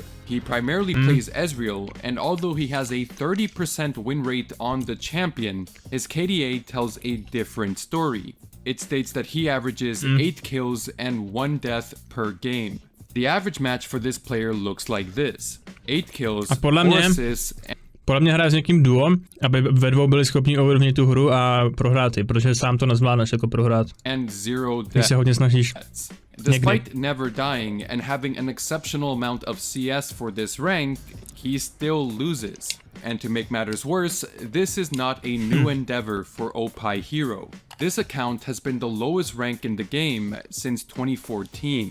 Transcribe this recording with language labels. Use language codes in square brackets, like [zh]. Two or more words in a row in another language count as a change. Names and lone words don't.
[en] He primarily plays Ezreal, and although he has a 30% win rate on the champion, his KDA tells a different story. It states that he averages 8 kills and 1 death per game. The average match for this player looks like this: 8 kills, 4 assists. [cs] Podle mě hraje s někým duo, aby ve dvou byli schopni ovlivnit tu hru a prohrát ji, protože sám to nezvládneš jako prohrát. [en] And 0 [cs] když se hodně snažíš. [en] Despite never dying and having an exceptional amount of CS for this rank, he still loses. And to make matters worse, this is not a new endeavor for Opie Hero. This account has been the lowest rank in the game since 2014.